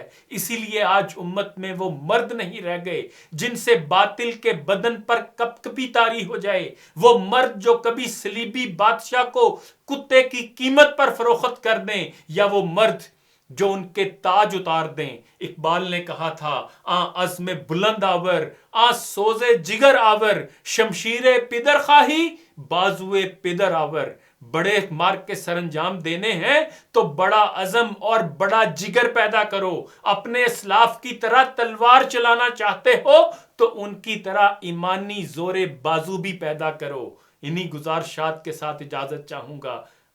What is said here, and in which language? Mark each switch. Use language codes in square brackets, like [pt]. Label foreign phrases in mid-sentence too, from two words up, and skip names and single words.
[ur] اسی لیے آج امت میں وہ مرد نہیں رہ گئے جن سے باطل کے بدن پر کپ کپی طاری ہو جائے، وہ مرد جو کبھی صلیبی بادشاہ کو کتے کی قیمت پر فروخت کر دیں، یا وہ مرد جو ان کے تاج اتار دیں۔ اقبال نے کہا تھا، [fa] آ عزم بلند آور، آ سوز جگر آور، شمشیر پدر خواہی بازوئے پدر آور۔ [ur] بڑے مار کے سر انجام دینے ہیں تو بڑا عزم اور بڑا جگر پیدا کرو۔ اپنے اسلاف کی طرح تلوار چلانا چاہتے ہو تو ان کی طرح ایمانی زور بازو بھی پیدا کرو۔ انہی گزارشات کے ساتھ اجازت چاہوں گا۔